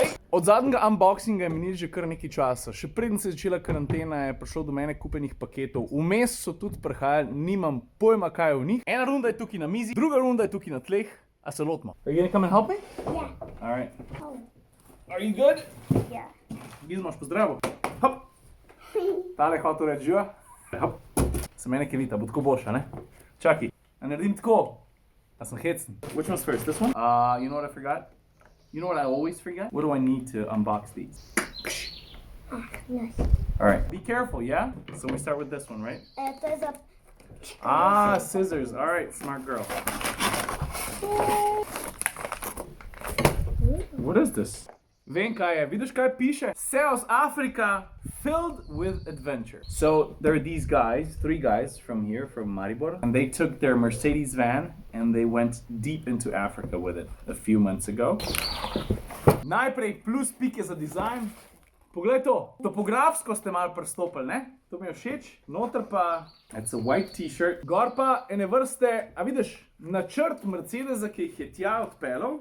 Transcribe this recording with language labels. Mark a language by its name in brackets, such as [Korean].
[Slovenian] Od zadnjega unboxinga je minilo že kar nekaj časa. Še preden se je začela karantena, je prišlo do mene kupenih paketov. Vmes so tudi prihajali, nimam pojma, kaj je v njih. Ena runda je tukaj na mizi, druga runda je tukaj na tleh. A se lotimo? [English] Are you gonna come and help me? Yeah. All right. Oh. Are you good? Yeah. [Slovenian] Gizmoš, pozdravo. Hop. Tale hotel reči živa. Hop. Se mene kevita, bo tako boljša, ne? Čakaj, a naredim tako. A sem hecen. [English] Which one's first? This one? You know what I forgot? You know what I always forget? What do I need to unbox these? Nice. All right. Be careful, yeah? So we start with this one, right? There's a... Ah, scissors. All right, smart girl. What is this? [Slovenian] Vem kaj je. Vidiš kaj piše? [English] South Africa filled with adventure. So there are these guys, 3 guys from here, from Maribor, and they took their Mercedes van and they went deep into Africa with it a few months ago. [Slovenian] Najprej plus pike za dizajn. Poglej to, topografsko ste malo prestopili, ne? To mi je všeč. Noter pa, [English] it's a white t-shirt. [Slovenian] Gor pa ene vrste, a vidiš, načrt Mercedesa, ki jih je tja odpeljal.